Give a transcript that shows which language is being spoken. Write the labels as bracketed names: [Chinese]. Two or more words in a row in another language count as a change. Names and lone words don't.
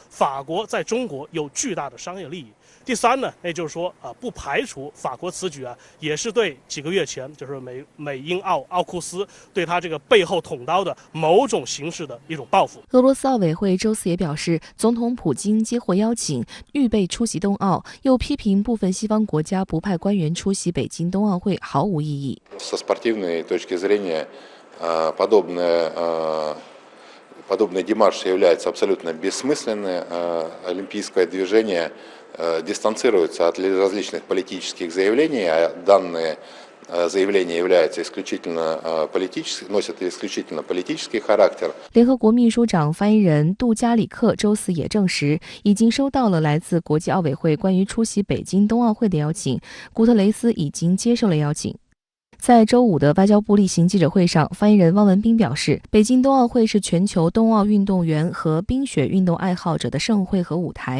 [Chinese] 法国在中国有巨大的商业利益。第三呢，那就是说不排除法国此举也是对几个月前就是美英澳奥库斯对他这个背后捅刀的某种形式的一种报复。俄罗斯奥委会周四也表示，总统普京接获邀请，预备出席冬奥，又批评部分西方国家不派官员出席北京冬奥会毫无意义。 [Russian] Со спортивной точки зрения, подобный демарш является абсолютно бессмысленным. Олимпийское движение дистанцируется от различных политических заявлений, а данные заявления являются исключительно политическими, носят исключительно политический характер. [Chinese] 联合国秘书长发言人杜加里克周四也证实，已经收到了来自国际奥委会关于出席北京冬奥会的邀请，古特雷斯已经接受了邀请。在周五的外交部例行记者会上，发言人汪文斌表示，北京冬奥会是全球冬奥运动员和冰雪运动爱好者的盛会和舞台。